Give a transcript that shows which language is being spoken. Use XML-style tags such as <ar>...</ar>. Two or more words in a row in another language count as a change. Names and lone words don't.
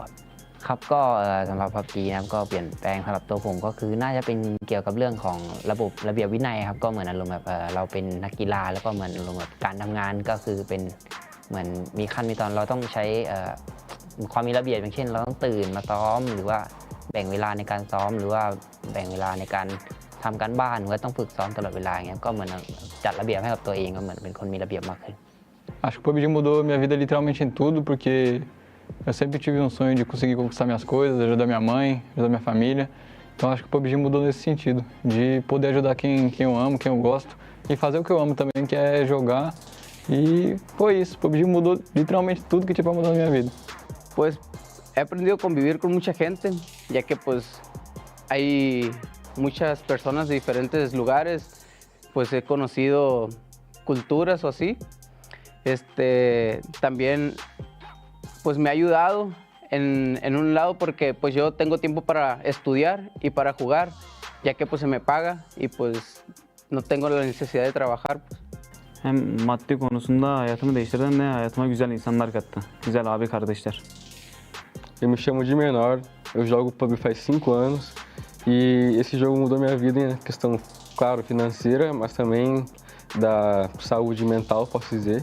<th>ครับก็สำหรับ PUBG นะครับก็เปลี่ยนแปลงสำหรับตัวผมก็คือน่าจะเป็นเกี่ยวกับเรื่องของระบบระเบียบวินัยครับก็เหมือนอารมณ์แบบเราเป็นนักกีฬาแล้วก็เหมือนอารมณ์แบบการทำงานก็คือเป็นเหมือนมีขั้นมีตอนเราต้องใช้ความมีระเบียบอย่างเช่นเราต้องตื่นมาซ้อมหรือว่าแบ่งเวลาในการซ้อมหรือว่าแบ่งเวลาในการทำการบ้านหรือว่าต้องฝึกซ้อมตลอดเวลาอย่างเงี้ยก็เหมือนจัดระเบียบให้กับตัวเองก็เหมือนเป็นคนมีระเบียบมากขึ้น</th> <pt>Acho que o PUBG mudou minha vida literalmente em tudo, porque eu sempre tive um sonho de conseguir conquistar minhas coisas, ajudar minha mãe, ajudar minha família. Então acho que o PUBG mudou nesse sentido, de poder ajudar quem eu amo, quem eu gosto, e fazer o que eu amo também, que é jogar. E foi isso, o PUBG mudou literalmente tudo que tinha para mudar na minha vida.</pt> <es>Pues he aprendido a convivir con mucha gente, ya que pues hay muchas personas de diferentes lugares, pues he conocido culturas o así. También pues me ha ayudado en un lado porque pues yo tengo tiempo para estudiar y para jugar, ya que pues se me paga y pues no tengo la necesidad de trabajar. Pues.</es> <tr>Hem maddi konusunda hayatımı değiştirdi hem de hayatıma güzel insanlar kattı. Güzel abi kardeşler.</tr> <pt>Eu me chamo de Menor, eu jogo PUBG faz 5 anos e esse jogo mudou minha vida em questão, claro, financeira, mas também da saúde mental, posso dizer.</pt>